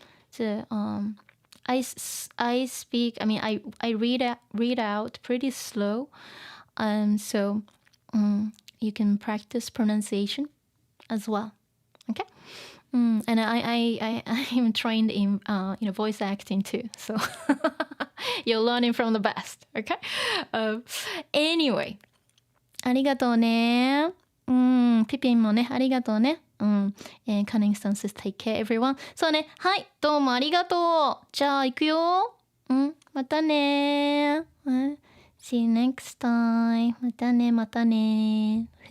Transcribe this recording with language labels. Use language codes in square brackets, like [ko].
[en] So I speak, I read out pretty slow, so you can practice pronunciation as well. Okay? And I'm trained in voice acting too. So you're learning from the best. Okay? [ja] Anyway, ありがとうね。ピピンもね、ありがとうね。 [en] Cunning stances, take care, everyone. [ja] そうね、はい、どうもありがとう。じゃあ、行くよ。またね。 [en] See you next time. [ja] またね、またね。